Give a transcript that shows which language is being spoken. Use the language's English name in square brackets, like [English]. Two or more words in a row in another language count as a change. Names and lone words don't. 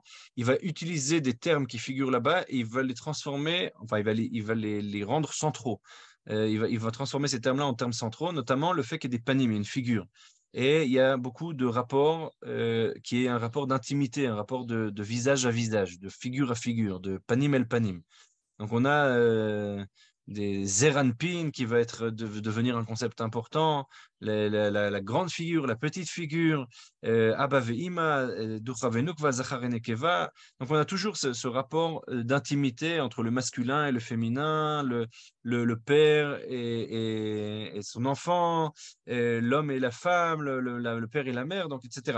[French] Il va utiliser des termes qui figurent là-bas et il va les transformer, enfin, il va les rendre centraux. Il va transformer ces termes-là en termes centraux, notamment le fait qu'il y ait des panim, une figure. Et il y a beaucoup de rapports qui est un rapport d'intimité, un rapport de visage à visage, de figure à figure, de [Hebrew] פנים אל פנים. [French] Donc on a des zeranpin qui va devenir un concept important, la grande figure, la petite figure, [Hebrew] אבא ואמא, דוכרא ונוקבא, זכר ונקבה. [French] Donc on a toujours ce rapport d'intimité entre le masculin et le féminin, le père et son enfant, l'homme et la femme, le père et la mère, donc, etc.